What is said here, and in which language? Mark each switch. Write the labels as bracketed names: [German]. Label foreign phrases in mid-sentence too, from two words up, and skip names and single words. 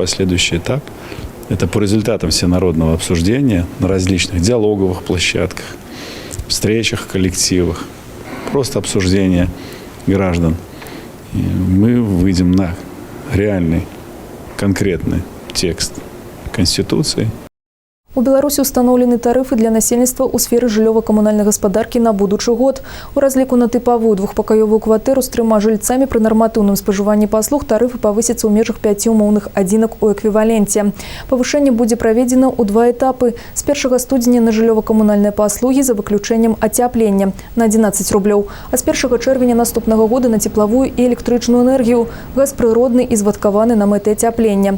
[Russian] Следующий этап – это по результатам всенародного обсуждения на различных диалоговых площадках, встречах, коллективах, просто обсуждение граждан. И мы выйдем на реальный, конкретный текст Конституции. [Belarusian] У Беларусі устаноўлены тарыфы для насельніцтва ў сферы жыллёва-камунальнай гаспадаркі на будучы год. У разліку на тыпавую двухпакаёвую кватэру з 3 жыльцамі пры нарматыўным спажыванні паслуг тарыфы павысяцца ў межах 5 умоўных адзінак у эквіваленце. Павышэнне будзе праведзена ў 2 этапы. З 1 студзеня на жыллёва-камунальныя паслугі за выключэннем ацяплення на 11 рублёў, а з 1 чэрвеня наступнага года на цеплавую і электрычную энергію, газ прыродны і звадкаваны на мэты ацяплення.